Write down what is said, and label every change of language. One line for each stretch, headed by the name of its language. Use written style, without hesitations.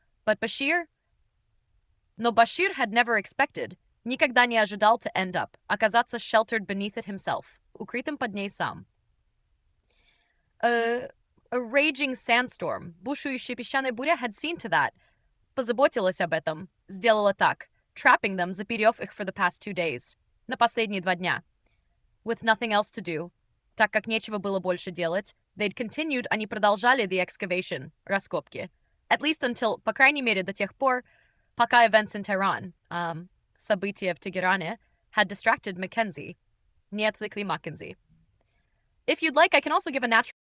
English: But Bashir had never expected,
Russian: никогда не ожидал
English: to end up,
Russian: оказаться
English: sheltered beneath it himself,
Russian: укрытым под ней сам.
English: A raging sandstorm,
Russian: бушующая песчаная буря,
English: had seen to that,
Russian: позаботилась об этом, сделала так,
English: trapping them,
Russian: заперев их
English: for the past 2 days,
Russian: на последние 2 дня.
English: With nothing else to do,
Russian: так как нечего было больше делать,
English: they'd continued,
Russian: они продолжали
English: the excavation,
Russian: раскопки,
English: at least until,
Russian: по крайней мере, до тех пор, пока
English: events in Tehran,
Russian: события в Тегеране,
English: had distracted Mackenzie,
Russian: не отвлекли Mackenzie.
English: If you'd like, I can also give a natural.